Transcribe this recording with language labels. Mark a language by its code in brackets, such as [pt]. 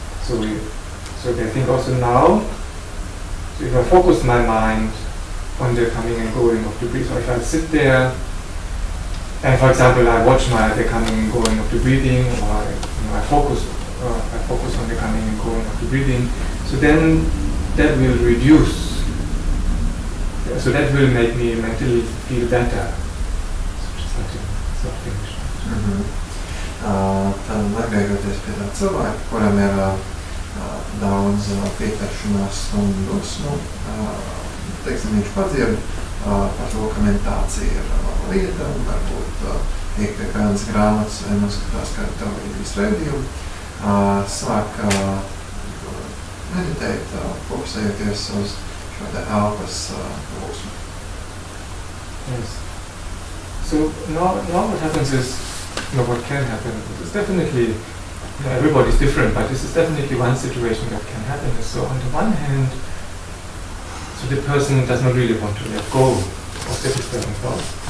[en] So they think also now, so if I focus my mind on the coming and going of the breath, or if I sit there and, for example, I watch the coming and going of the breathing, or I focus on the coming and going of the breathing, so then that will reduce. So that will make me mentally feel better. So just like sort of thing. [lv] Tad atgriežoties pie tā cilvēka, kuram ir daudz pieķeršanās un dusmu, teiksim, viņš padzird par to, ka meditācija ir lieta, varbūt iek pie kādas grāmatas vai noskatās kādu televīzijas raidījumu, sāk meditēt, fokusējoties uz šo te elpas plūsmu. [en] Yes. So now what happens is, what can happen is definitely, everybody's different, but this is definitely one situation that can happen. So on the one hand, so the person does not really want to let go of the disturbing thoughts.